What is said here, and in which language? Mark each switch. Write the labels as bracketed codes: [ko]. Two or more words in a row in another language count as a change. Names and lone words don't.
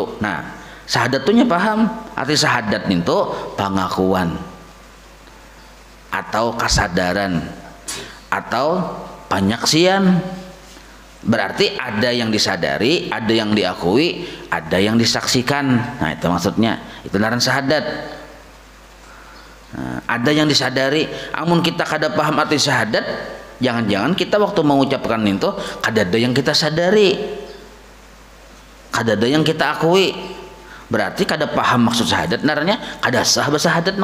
[id] Nah, syahadat itu paham. Arti syahadat itu pengakuan atau kesadaran atau penyaksian. Berarti ada yang disadari, ada yang diakui, ada yang disaksikan. [bjn] Nah, itu maksudnya. Itu ngaran syahadat. Nah, ada yang disadari, amun kita kada paham arti syahadat, jangan-jangan kita waktu mengucapkan itu kada ada yang kita sadari, kada ada yang kita akui, berarti kada paham maksud syahadat, naranya kada sah bersyahadat.